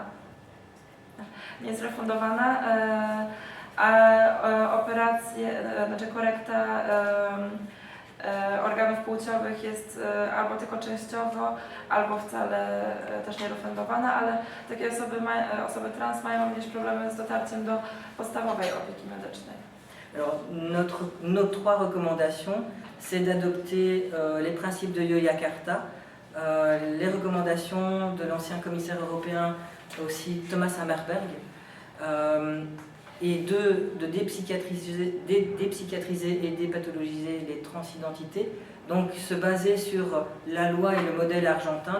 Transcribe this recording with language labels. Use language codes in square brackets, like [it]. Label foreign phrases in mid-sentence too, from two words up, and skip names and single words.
[pl] Nie jest refundowana, a operacje, znaczy korekta organów płciowych jest albo tylko częściowo, albo wcale też nie refundowana, ale takie osoby trans mają również problemy z dotarciem do podstawowej opieki medycznej. [fr] Alors, nos 3 recommandations, c'est d'adopter les principes de Yogyakarta, les recommandations de l'ancien commissaire européen, aussi Thomas Hammarberg, et de dépsychiatriser et dépathologiser les transidentités, donc se baser sur la loi et le modèle argentin.